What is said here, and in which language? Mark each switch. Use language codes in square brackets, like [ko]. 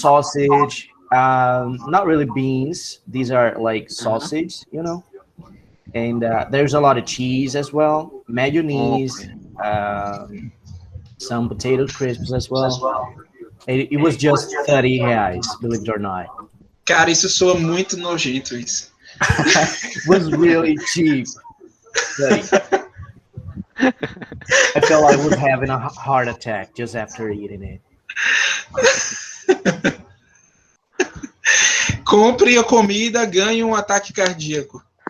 [en] sausage. Not really beans. These are like Uh-huh. sausage. You know, and there's a lot of cheese as well, mayonnaise, Okay. some potato crisps as well. It was just 30 reais, believe it or not. [pt] Cara, isso soa muito nojento, isso. [en] It was really cheap. 30. I felt I was having a heart attack just after eating it. [pt] Compre a comida, ganhe um ataque cardíaco.